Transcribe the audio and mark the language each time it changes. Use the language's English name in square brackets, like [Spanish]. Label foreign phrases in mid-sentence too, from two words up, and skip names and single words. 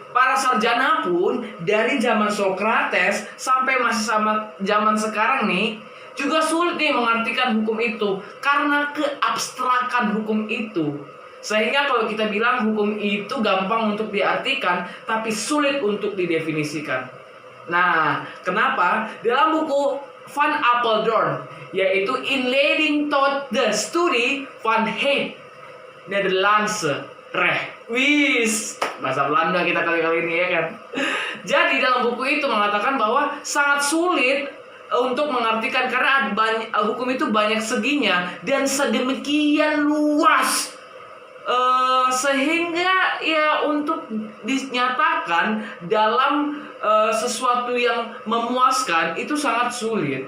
[Indonesian] Para sarjana pun dari zaman Socrates sampai masih sama zaman sekarang nih juga sulit nih mengartikan hukum itu karena keabstrakan hukum itu. Sehingga kalau kita bilang hukum itu gampang untuk diartikan tapi sulit untuk didefinisikan. Nah, kenapa? Dalam buku Van Apeldoorn, yaitu In tot the Studie van het Nederlandse Recht. Bahasa Belanda kita kali-kali ini ya kan. Jadi dalam buku itu mengatakan bahwa sangat sulit untuk mengartikan karena hukum itu banyak seginya dan sedemikian luas. Sehingga ya untuk dinyatakan dalam sesuatu yang memuaskan itu sangat sulit.